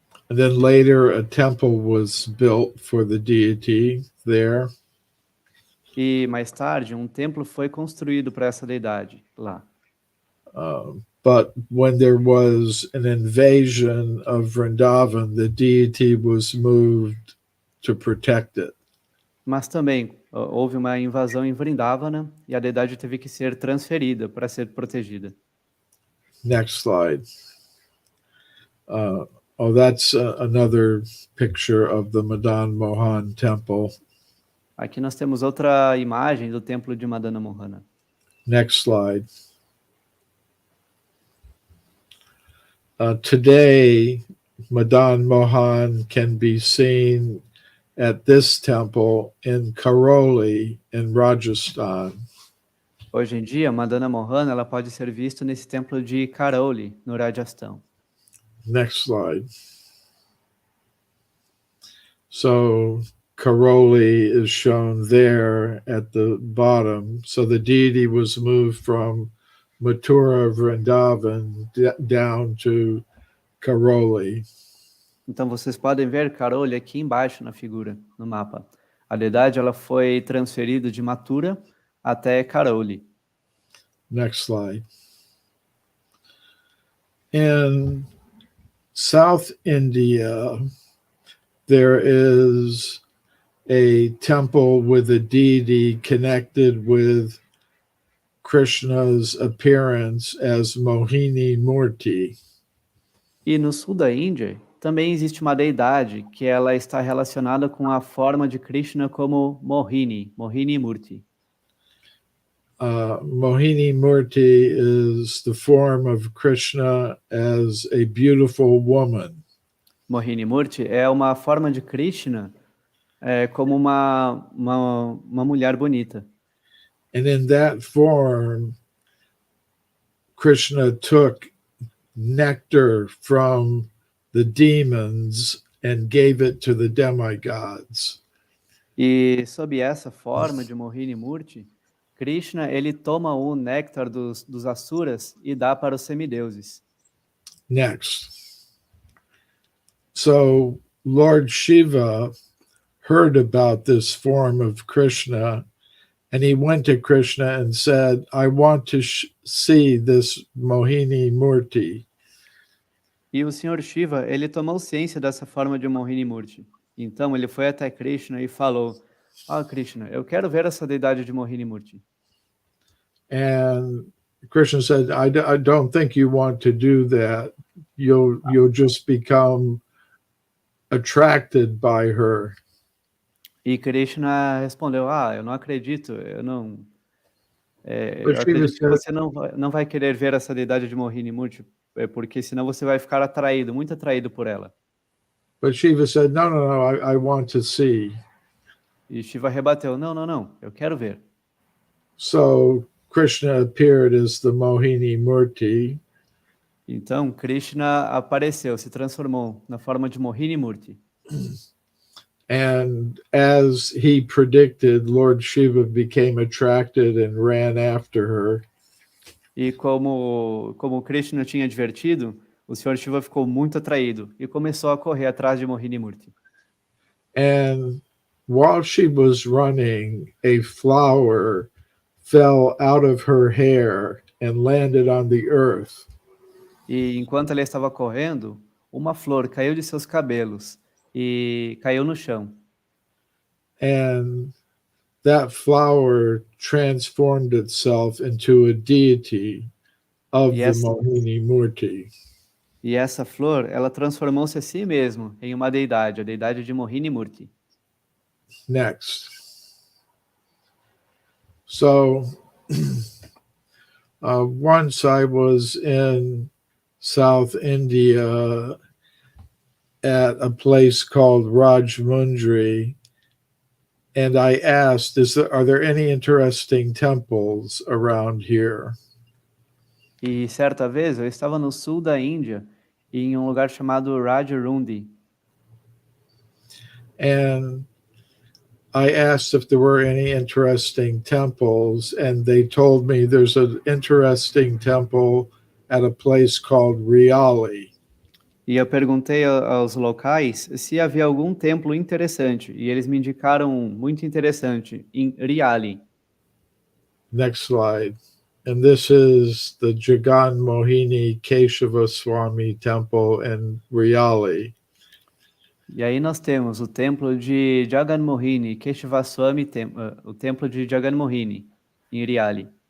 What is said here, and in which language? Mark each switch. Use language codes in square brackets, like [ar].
[en] And then later a temple was built for the deity there. [pt] E mais tarde, um templo foi construído para essa deidade lá. [en] But when there was an invasion of Vrindavan, the deity was moved to protect it. [pt] Mas também houve uma invasão em Vrindavana e a deidade teve que ser transferida para ser protegida. [en] Next slide. That's another picture of the Madan Mohan temple. [pt] Aqui nós temos outra imagem do templo de Madana Mohana. [en] Next slide. Today, Madan Mohan can be seen at this temple in Karoli, in Rajasthan. [pt] Hoje em dia, Madana Mohana ela pode ser vista nesse templo de Karoli, no Rajastão. [en] Next slide. So Karoli is shown there at the bottom. So the deity was moved from Mathura, Vrindavan, down to Karoli. [pt] Então vocês podem ver Karoli aqui embaixo na figura, no mapa. A deidade ela foi transferida de Mathura até Karoli. [en] Next slide. In South India, there is a temple with a deity connected with Krishna's appearance as Mohini Murti. [pt] E no sul da Índia também existe uma deidade que ela está relacionada com a forma de Krishna como Mohini, Mohini Murti. [en] Mohini Murti is the form of Krishna as a beautiful woman. [pt] Mohini Murti é uma forma de Krishna como uma mulher bonita. [en] And in that form, Krishna took nectar from the demons and gave it to the demigods. [pt] E sob essa forma de Mohini Murti, Krishna ele toma o néctar dos asuras e dá para os semideuses. [en] Next. So Lord Shiva heard about this form of Krishna, and he went to Krishna and said, I want to see this Mohini Murti. [pt] E o Senhor Shiva, ele tomou ciência dessa forma de Mohini Murti. Então ele foi até Krishna e falou: Krishna, eu quero ver essa deidade de Mohini Murti. [en] And Krishna said, I don't think you want to do that. You'll just become attracted by her. [pt] E Krishna respondeu: eu não acredito, eu acredito que você não vai querer ver essa deidade de Mohini Murti, porque senão você vai ficar atraído, muito atraído por ela. [en] But Shiva said, no, I want to see. [pt] E Shiva rebateu: não, eu quero ver. [en] So Krishna appeared as the Mohini Murti. [pt] Então Krishna apareceu, se transformou na forma de Mohini Murti. [en] And as he predicted, Lord Shiva became attracted and ran after her. [pt] E como Krishna tinha advertido, o Senhor Shiva ficou muito atraído e começou a correr atrás de Mohini Murti. [en] And while she was running, a flower fell out of her hair and landed on the earth. [pt] E enquanto ela estava correndo, uma flor caiu de seus cabelos e caiu no chão. [en] And that flower transformed itself into a deity of the Mohini Murti. [pt] E essa flor, ela transformou-se a si mesmo em uma deidade, a deidade de Mohini Murti. [en] Next. So, once I was in South India at a place called Rajmundry, and I asked, are there any interesting temples around here? [pt] E certa vez eu estava no sul da Índia, em um lugar chamado Rajmundry. [en] And I asked if there were any interesting temples, and they told me there's an interesting temple at a place called Riali. [pt] E eu perguntei aos locais se havia algum templo interessante, e eles me indicaram um muito interessante, em Riali. [en] Next slide. And this is the Jagan Mohini Keshava Swami Temple in Riali. [pt] E aí nós temos o templo de Jagan Mohini, Keshava Swami, o templo de Jagan Mohini, em Riali.